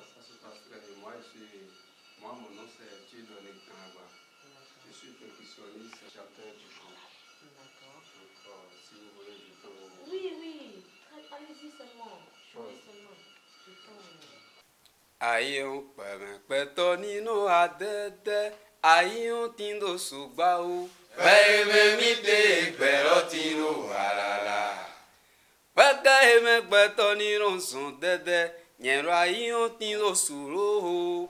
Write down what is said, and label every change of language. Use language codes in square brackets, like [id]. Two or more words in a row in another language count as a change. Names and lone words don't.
[fr] Ça se passe très bien. Moi, mon nom c'est Dieudonné Kanaba. Je suis percussionniste, chanteur du groupe. D'accord. Donc, si vous voulez, je peux vous... Oui. Allez-y seulement. Jouez seulement. Je peux... Aïe, [yo] pẹ̀tọ́ nínú adẹ́dẹ́, aïe tí ń lọ ṣùgbà o. Pẹ̀lú mi dé gbẹ̀rọ tí ń lọ wàràlà. Pẹ̀kẹ́ mi pẹ̀tọ́ nínú sùn dẹ́dẹ́, yẹ̀rọ aïe tí ń lọ ṣùrò o.